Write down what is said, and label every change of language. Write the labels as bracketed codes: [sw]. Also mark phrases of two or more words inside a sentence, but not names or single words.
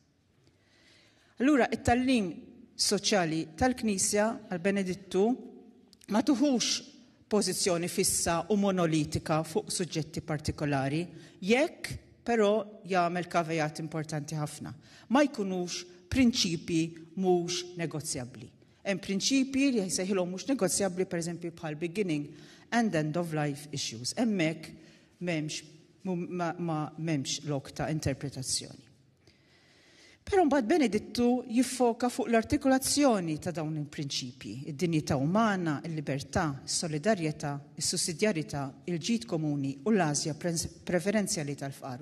[mt] Allura it-tagħlim soċjali tal-Knisja għal Benedittu ma tuħux pożizzjoni fissa u monolitika fuq suġġetti partikolari, jekk però jagħmel kavejat importanti ħafna. Ma jkunux prinċipji mhux negozjabbli. Hemm prinċipji li jsejħilhom mhux negozjabbli pereżempju bħal [en] beginning and end of life issues. [mt] Hemmhekk m'hemmx lok ta' interpretazzjoni. Però mbagħad Benedittu jiffoka fuq l-artikolazzjoni ta' dawn il-prinċipji, id-dinjità umana, il-libertà, is-solidarjetà, is-sussidjarjetà, il-ġid komuni u l-għażja preferenzjali tal-fqar.